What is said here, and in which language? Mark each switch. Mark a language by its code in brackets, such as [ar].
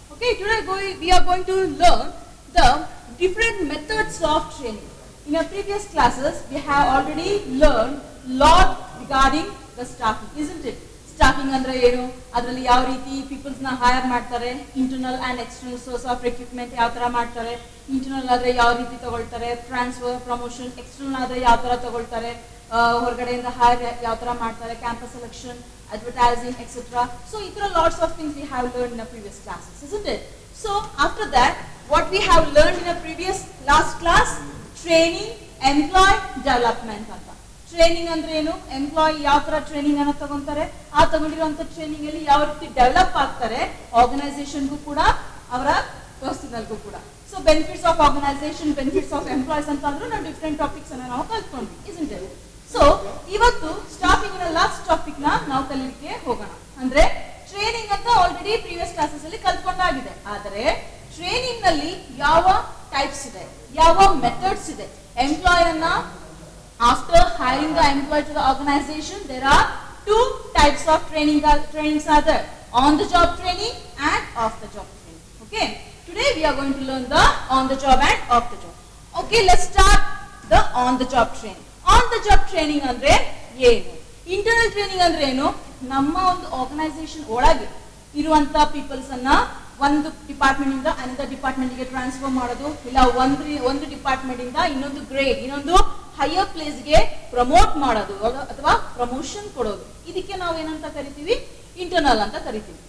[en] Okay, today we are going to learn the different methods of training. In our previous classes, we have already learned lot regarding the staffing, isn't it? [kn] Staffing andre ಏನು ಅದರಲ್ಲಿ ಯಾವ ರೀತಿ people's ನ hire ಮಾಡ್ತಾರೆ, [en] internal and external source of recruitment [kn] ಯಾವ ತರ ಮಾಡ್ತಾರೆ, internal ಆದ್ರೆ ಯಾವ ರೀತಿ ತಗೊಳ್ತಾರೆ, ಟ್ರಾನ್ಸ್ಫರ್ ಪ್ರಮೋಷನ್, ಎಕ್ಸ್ಟರ್ನಲ್ ಆದ್ರೆ ಯಾವ ತರ ತಗೊಳ್ತಾರೆ, ಹೊರಗಡೆಯಿಂದ ಹೈರ್ ಯಾವ ತರ ಮಾಡ್ತಾರೆ, campus selection, advertising, etc. [en] So, lots of things we have learned in our previous classes, isn't it? So, after that, what we have learned in our previous last class, training, employee development. [kn] Training andre enu, employee ಯಾವ ತರ training ಅನ್ನು ತಗೊಂತಾರೆ, ಆ ತಗೊಂಡಿರುವಂತ training ಅಲ್ಲಿ ಯಾವ ರೀತಿ develop ಆಗ್ತಾರೆ, organisation ಗೂ ಕೂಡ ಅವರ ಪರ್ಸನಲ್ ಗೂ ಕೂಡ. So benefits of organisation, benefits of employees ಅಂತ ಅಂದ್ರೆ ನಾವು ಡಿಫರೆಂಟ್ ಟಾಪಿಕ್ಸ್ ಅನ್ನು ನಾವು ಕಲ್ತ್ಕೊಂಡ್ವಿ, [en] isn't it? [kn] ಸೊ ಇವತ್ತು ಸ್ಟಾಫಿಂಗ್ ನ ಲಾಸ್ಟ್ ಟಾಪಿಕ್ ನ ನಾವು ಕಲಿಲಿಕ್ಕೆ ಹೋಗೋಣ. ಅಂದ್ರೆ ಟ್ರೈನಿಂಗ್ ಅಂತ ಆಲ್ರೆಡಿ ಪ್ರೀವಿಯಸ್ ಕ್ಲಾಸಸ್ ಅಲ್ಲಿ ಕಲ್ತ್ಕೊಂಡಾಗಿದೆ, ಆದರೆ ಟ್ರೈನಿಂಗ್ ನಲ್ಲಿ ಯಾವ ಟೈಪ್ಸ್ ಇದೆ, ಯಾವ ಮೆಥಡ್ಸ್ ಇದೆ. ಎಂಪ್ಲಾಯ್ ಅನ್ನ [en] after hiring the employee to the organization, there are two types of trainings are there: on the job training and off the job training. Okay, today we are going to learn the on the job and off the job. Okay, let's start the on the job training. [kn] On the job training andre ಏನು, internal training ಅಂದ್ರೆ ಏನು, ನಮ್ಮ ಒಂದು organisation ಒಳಗೆ ಇರುವಂತ people's ಅನ್ನ ಒಂದು department ಇಂದ ಅನದರ್ ಡಿಪಾರ್ಟ್ಮೆಂಟ್ ಗೆ ಟ್ರಾನ್ಸ್ಫರ್ ಮಾಡೋದು, ಇಲ್ಲ ಒಂದು ಡಿಪಾರ್ಟ್ಮೆಂಟ್ ಇಂದ ಇನ್ನೊಂದು ಗ್ರೇಡ್, ಇನ್ನೊಂದು ಹೈಯರ್ ಪ್ಲೇಸ್ ಗೆ ಪ್ರಮೋಟ್ ಮಾಡೋದು ಅಥವಾ ಪ್ರಮೋಷನ್ ಕೊಡೋದು, ಇದಕ್ಕೆ ನಾವು ಏನಂತ ಕರಿತೀವಿ, ಇಂಟರ್ನಲ್ ಅಂತ ಕರಿತೀವಿ.